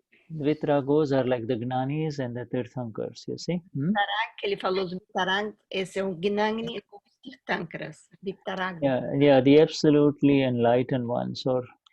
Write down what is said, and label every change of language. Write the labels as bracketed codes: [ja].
[en] Vitragos are like the Gnanis and the Tirthankars, you see. [pt] Que ele falou dos Vitarag, esse é o Gnani com os Tirthankras. Vitarag. [en] Yeah, the absolutely enlightened ones, or